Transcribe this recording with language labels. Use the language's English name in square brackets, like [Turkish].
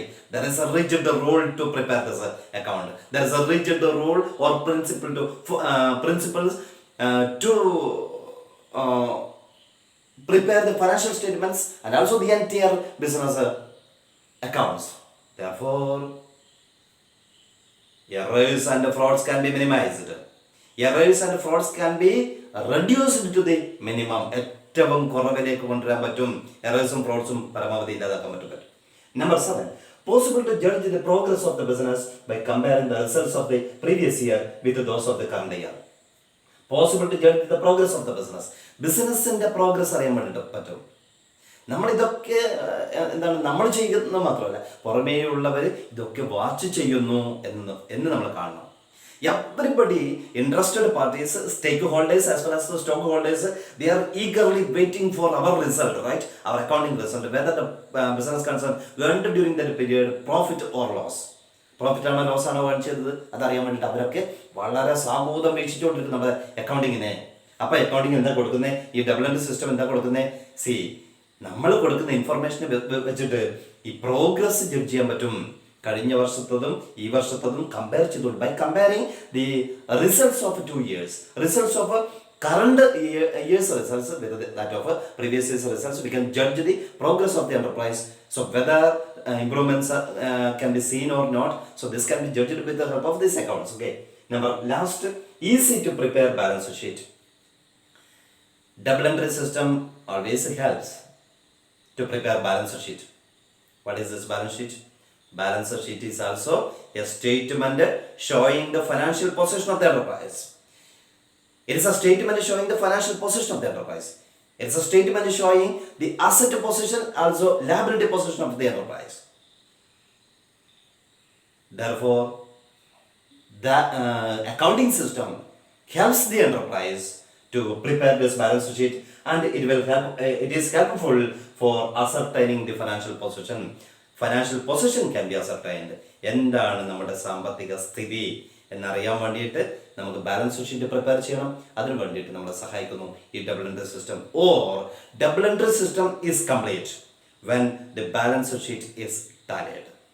[English] There is a rigid rule to prepare this account. There is a rigid rule or principles to prepare the financial statements and also the entire business accounts. Therefore, errors and frauds can be minimized. Errors and frauds can be reduced to the minimum. [Malayalam] ഏറ്റവും കുറവിലേക്ക് കൊണ്ടുവരാൻ പറ്റും. എറേഴ്സും ഫ്രോഡ്സും പരമാവധി ഇല്ലാതാക്കാൻ പറ്റും. [English] Number 7. Possible to judge the progress of the business by comparing the results of the previous year with those of the current year. Possible to judge the progress of the business. [Malayalam] ബിസിനസ്സിന്റെ progress അറിയാൻ വേണ്ടിയിട്ട് പറ്റും. നമ്മളിതൊക്കെ എന്താണ് നമ്മൾ ചെയ്യുന്നത് മാത്രമല്ല, പുറമേ ഉള്ളവർ ഇതൊക്കെ വാച്ച് ചെയ്യുന്നു എന്ന് നമ്മൾ കാണണം. [English] Everybody, interested parties, stakeholders as well as the stockholders, they are eagerly waiting for our result, right? Our accounting result, whether the business concern earned during that period profit or loss. [Malayalam] Profit ആണോ loss ആണോ കാണിച്ചത് അതറിയാൻ വേണ്ടിയിട്ട് അവരൊക്കെ വളരെ സാമൂഹികം വീക്ഷിച്ചുകൊണ്ടിരിക്കും നമ്മുടെ അക്കൗണ്ടിങ്ങിനെ. അപ്പോൾ accounting എന്താ കൊടുക്കുന്നത്, ഈ ഡബിൾ എൻട്രി സിസ്റ്റം എന്താ കൊടുക്കുന്നത്? നമ്മൾ കൊടുക്കുന്ന ഇൻഫർമേഷനെ വെച്ചിട്ട് ഈ പ്രോഗ്രസ് ജഡ്ജ് ചെയ്യാൻ പറ്റും. കഴിഞ്ഞ വർഷത്തതും ഈ വർഷത്തതും കമ്പയർ ചെയ്തോളൂ. [English] By comparing the results of 2 years, results of current year's results with that of previous year's results, we can judge the progress of the enterprise. So whether improvements can be seen or not, so this can be judged with the help of these accounts. Okay, number last, easy to prepare balance sheet. Double entry system always helps to prepare balance sheet. What is this balance sheet? Balance sheet is also a statement showing the financial position of the enterprise. It is a statement showing the financial position of the enterprise. It is a statement showing the asset position, also liability position of the enterprise. Therefore, the accounting system helps the enterprise to prepare this balance sheet, and it will help. It is helpful for ascertaining the financial position. Financial position can be ascertained. [Malayalam] എന്താണ് നമ്മുടെ സാമ്പത്തിക സ്ഥിതി എന്നറിയാൻ വേണ്ടിയിട്ട് നമുക്ക് balance sheet prepare ചെയ്യണം. അതിന് വേണ്ടിയിട്ട് നമ്മളെ സഹായിക്കുന്നു ഈ double entry system. [English] Or double entry system is complete when the balance sheet is tallied.